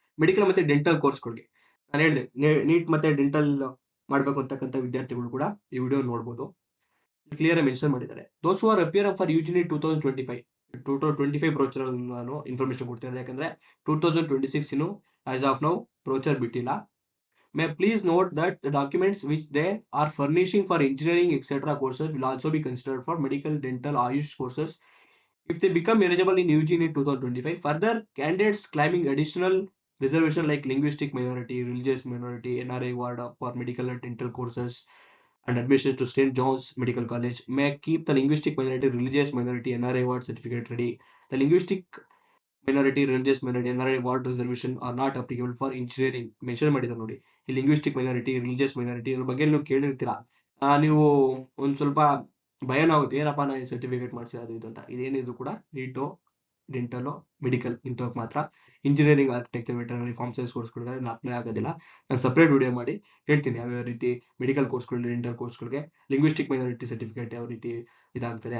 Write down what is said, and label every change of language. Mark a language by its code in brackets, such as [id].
[kn] Medical ಮತ್ತೆ dental ಕೋರ್ಸ್ಗಳಿಗೆ ನಾನು ಹೇಳಿದೆ ನೀಟ್ ಮತ್ತೆ ಡೆಂಟಲ್ ಮಾಡ್ಬೇಕು ಅಂತಕ್ಕಂಥ ವಿದ್ಯಾರ್ಥಿಗಳು ಕೂಡ ಈ ವಿಡಿಯೋ ನೋಡ್ಬೋದು. ಕ್ಲಿಯರ್ ಮೆನ್ಷನ್ ಮಾಡಿದ್ದಾರೆ. [en] those who are appear for ಯುಜಿನಿ 2025 brochure [kn] ನಾನು ಇನ್ಫಾರ್ಮೇಶನ್ ಕೊಡ್ತಿರೋದು, ಯಾಕಂದ್ರೆ 2026 ಇನ್ನು ಆಸ್ ಆಫ್ ನೌ ಬ್ರೋಚರ್ ಬಿಟ್ಟಿಲ್ಲ. [en] May please note that the documents which they are furnishing for engineering etc. courses will also be considered for medical, dental, Ayush courses if they become eligible in UG NEET 2025. Further, candidates claiming additional reservation like linguistic minority, religious minority, NRI award for medical and dental courses and admission to St. John's Medical College may keep the linguistic minority, religious minority, NRI award certificate ready. The linguistic minority, religious minority, NRI award reservation are not applicable for engineering. [kn] Mention ಮಾಡಿದ್ದಾರೆ ನೋಡಿ, ಈ linguistic minority, religious minority ಇದ್ರ ಬಗ್ಗೆ ನೀವು ಕೇಳಿರ್ತೀರಾ. ನೀವು ಒಂದ್ ಸ್ವಲ್ಪ ಭಯನೂ ಆಗುತ್ತೆ, ಏನಪ್ಪಾ ನಾನು ಸರ್ಟಿಫಿಕೇಟ್ ಮಾಡಿಸಿರೋದು ಇದು ಅಂತ. ಇದೇನಿದ್ರು ಕೂಡ ನೀಟು, ಡೆಂಟಲು, ಮೆಡಿಕಲ್ ಇಂಥವ್ರಿಗೆ ಮಾತ್ರ. Engineering, architecture, veterinary, form science ಕೋರ್ಸ್ಗಳಿಗೆ ಅಪ್ಲೈ ಆಗೋದಿಲ್ಲ. ನಾನು ಸಪ್ರೇಟ್ ವಿಡಿಯೋ ಮಾಡಿ ಹೇಳ್ತೀನಿ ಯಾವ್ಯಾವ ರೀತಿ ಮೆಡಿಕಲ್ ಕೋರ್ಸ್ಗಳು, ಡೆಂಟಲ್ ಕೋರ್ಸ್ಗಳಿಗೆ ಲಿಂಗ್ವಿಸ್ಟಿಕ್ ಮೈನಾರಿಟಿ ಸರ್ಟಿಫಿಕೇಟ್ ಯಾವ ರೀತಿ ಇದಾಗ್ತಾರೆ.